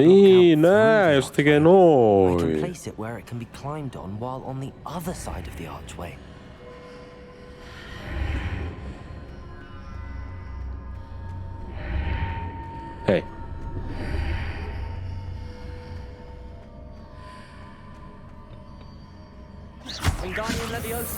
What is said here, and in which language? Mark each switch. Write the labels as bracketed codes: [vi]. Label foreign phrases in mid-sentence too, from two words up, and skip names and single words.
[fi] Niin, [en] out through [fi] nää, [en] the [fi] jos tekee [en] archway, I can [fi] noin. [en] place it where it can be climbed on while on the other side of the archway. [fi] Hei. Wingardium Leviosa.